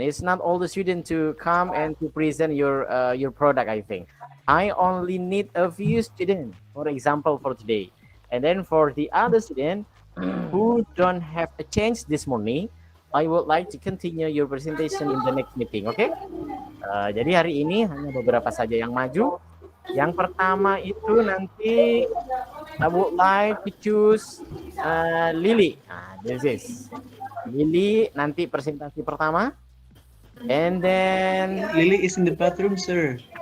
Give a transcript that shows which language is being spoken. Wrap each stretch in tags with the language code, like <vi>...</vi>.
<en>It's not all the students to come and to present your product. I think I only need a few students, for example, for today. And then for the other student who don't have a chance this morning, I would like to continue your presentation in the next meeting. Okay?</en> <id>Jadi hari ini hanya beberapa saja yang maju. Yang pertama itu nanti</id> <en>I would like to choose Lily. This is Lily</en> <id>nanti presentasi pertama.</id> <en>And then Lily is in the bathroom, sir.</en>